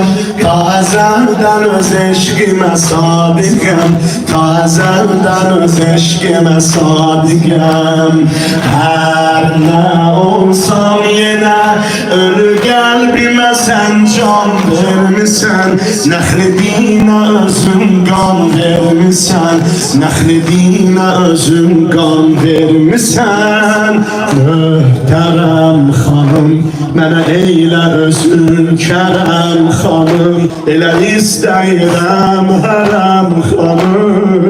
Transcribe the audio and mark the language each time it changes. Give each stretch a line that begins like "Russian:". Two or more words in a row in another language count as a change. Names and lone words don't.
Turkish: Ta ezelden öz eşkime sadıkım. Ta ezelden öz eşkime sadıkım. Her ne olsam yine ölü kalbime sen can vermişsen. Nehredine özüm kan vermişsen. Nehredine özüm kan vermişsen.
Azerbaijani: Möhtərəm xanım mənə eylə özün kərəm xanım. Elə istəyirəm hərəm xanım.